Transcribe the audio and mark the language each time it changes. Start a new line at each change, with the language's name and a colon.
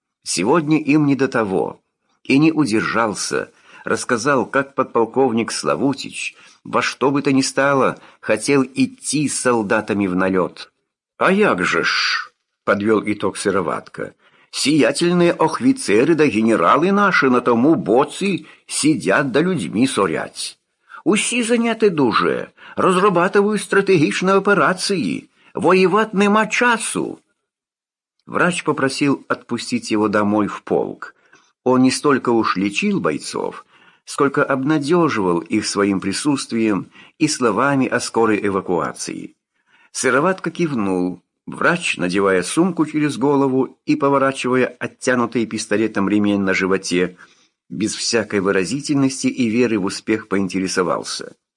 Russian: «Сегодня им не до того». И не удержался, рассказал, как подполковник Славутич во что бы то ни стало хотел идти с солдатами в налет.
Ukrainian: «А як же ж!»
Russian: — подвел итог Сыроватка. «Сиятельные охвицеры да генералы наши
Ukrainian: на тому боці
Russian: сидят да людьми сорять.
Ukrainian: Усі заняты дуже, розрабатываю стратегічні операції, воювати нема часу».
Russian: Врач попросил отпустить его домой в полк. Он не столько уж лечил бойцов, сколько обнадеживал их своим присутствием и словами о скорой эвакуации. Сыроватка кивнул, врач, надевая сумку через голову и поворачивая оттянутый пистолетом ремень на животе, без всякой выразительности и веры в успех поинтересовался.